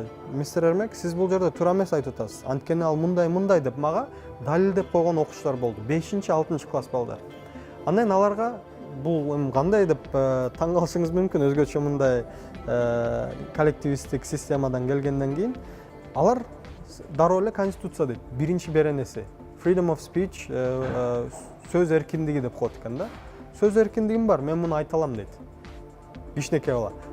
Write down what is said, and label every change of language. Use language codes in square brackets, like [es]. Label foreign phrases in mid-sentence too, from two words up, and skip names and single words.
[ky] Мистер Эрмек, сиз бул жерде туура эмес айтып атасыз. Анткени ал мындай деп мага далилдеп койгон окуучулар болду. 5-6 класс балдар. Андан аларга бул кандай деп таң калышыңыз мүмкүн, өзгөчө мындай коллективисттик системадан келгенден кийин алар дароо эле конституция дейт. Биринчи беренеси [en] freedom of speech, [ky] сөз эркиндиги деп коет экен да. Сөз эркиндигим бар, мен муну айта алам дейт. Кичинекей бала.